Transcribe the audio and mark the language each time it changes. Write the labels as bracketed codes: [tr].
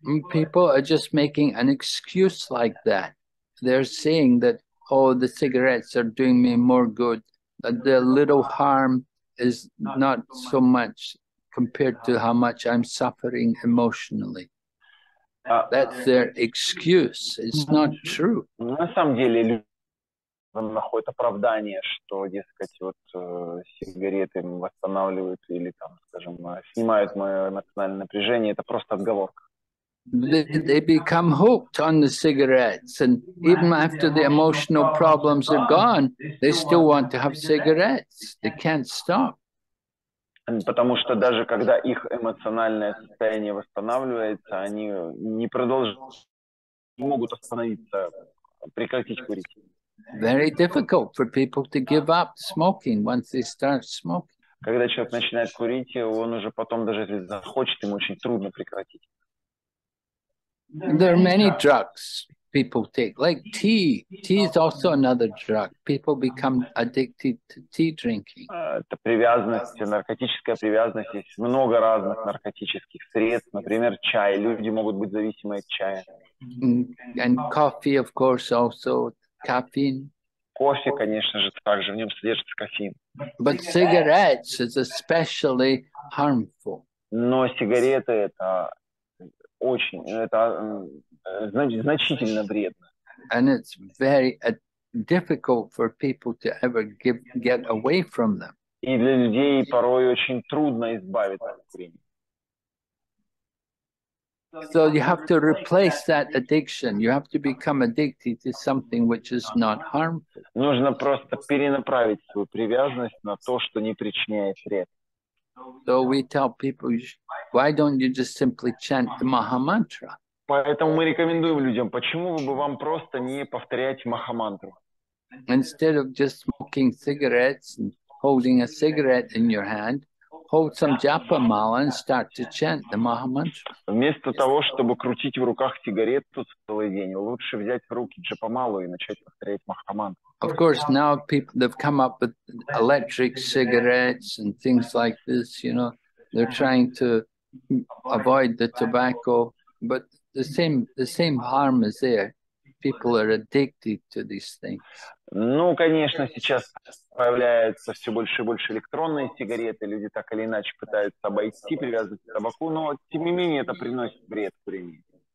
[en] People are just making an excuse like that. They're saying that, oh, the cigarettes are doing me more good. That the little harm is not so much compared to how much I'm suffering emotionally. That's their excuse. It's not true. [ru] На самом деле люди находят оправдание, что, дескать, вот сигареты восстанавливают или, там, скажем, снимают мое эмоциональное напряжение. Это просто отговорка. [en] They become hooked on the cigarettes, and even after the emotional problems are gone, they still want to have cigarettes. They can't stop. [ru] Потому что даже когда их эмоциональное состояние восстанавливается, они не могут остановиться, прекратить курить. [en] Very difficult for people to give up smoking once they start smoking. [ru] Когда человек начинает курить, он уже потом, даже если захочет, ему очень трудно прекратить. [en] There are many drugs people take, like tea. Tea is also another drug. People become addicted to tea drinking. [ru] Это привязанность, наркотическая привязанность. Есть много разных наркотических средств. Например, чай. Люди могут быть зависимы от чая. [en] And coffee, of course, also. caffeine. [ru] Кофе, конечно же, также в нем содержится кофеин. [en] But cigarettes is especially harmful. [ru] Но сигареты это значительно вредно. [en] And it's very difficult for people to ever get away from them. [ru] И для людей порой очень трудно избавиться от курения. [en] So you have to replace that addiction. You have to become addicted to something which is not harmful. [ru] Нужно просто перенаправить свою привязанность на то, что не причиняет вред. [en] So we tell people, why don't you just simply chant the Maha Mantra? [ru] Поэтому мы рекомендуем людям, почему бы вам просто не повторять Махамантру? [en] Instead of just smoking cigarettes and holding a cigarette in your hand, hold some japa mala and start to chant the Maha Mantra. [ru] Вместо того, чтобы крутить в руках сигарету целый день, лучше взять в руки джапамалу и начать повторять Махамантру. [en] Of course, now people they've come up with electric cigarettes and things like this. You know, they're trying to avoid the tobacco, but the same harm is there. People are addicted to these things. [ru] Ну, конечно, сейчас появляются все больше и больше электронные сигареты, люди так или иначе пытаются обойти привязанность к табаку, но тем не менее это приносит вред курению.